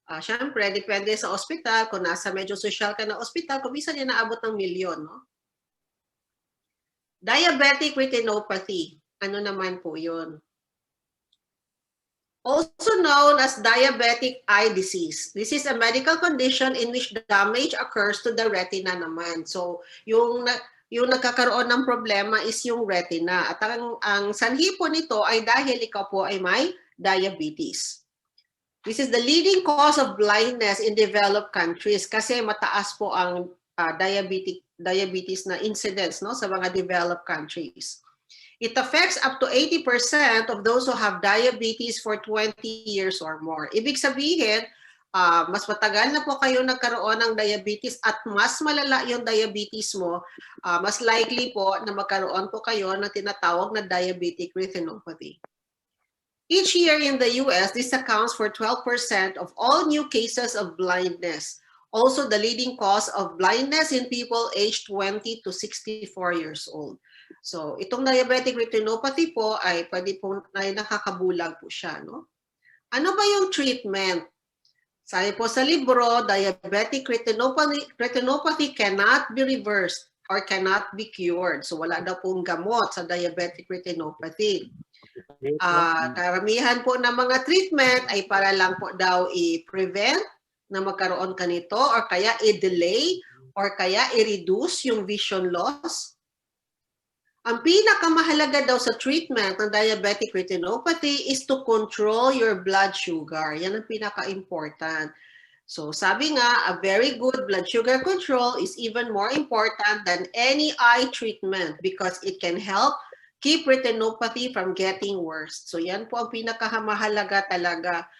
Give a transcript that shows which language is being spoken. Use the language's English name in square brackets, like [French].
[Filipino] Siyempre, depende sa ospital, kung nasa medyo social ka na ospital, kung minsan yan naabot ng milyon, no? Diabetic retinopathy, ano naman po yun? [English] Also known as diabetic eye disease. This is a medical condition in which damage occurs to the retina naman. [Filipino] So, yung nagkakaroon ng problema is yung retina. At ang sanhi po nito ay dahil ikaw po ay may diabetes. [English] This is the leading cause of blindness in developed countries [Filipino] kasi mataas po ang diabetes na incidence, no, sa mga [English] developed countries. It affects up to 80% of those who have diabetes for 20 years or more. [Filipino] Ibig sabihin, mas matagal na po kayo nagkaroon ng diabetes at mas malala yung diabetes mo, mas likely po na magkaroon po kayo ng tinatawag na diabetic retinopathy. [English] Each year in the US, this accounts for 12% of all new cases of blindness. Also the leading cause of blindness in people aged 20 to 64 years old. [Filipino] So itong diabetic retinopathy po ay pwede po ay nakakabulag po siya, no? Ano ba yung treatment? Sabi po sa libro, [English] diabetic retinopathy cannot be reversed or cannot be cured. [Filipino] So wala daw pong gamot sa diabetic retinopathy. Karamihan po ng mga treatment ay para lang po daw i-prevent na magkaroon ka nito or kaya i-delay or kaya i-reduce yung vision loss. Ang pinakamahalaga daw sa treatment ng diabetic retinopathy is [English] to control your blood sugar. [Filipino] Yan ang pinaka-important. So sabi nga, [English] a very good blood sugar control is even more important than any eye treatment because it can help keep retinopathy from getting worse. [Filipino] So yan po ang pinakamahalaga talaga.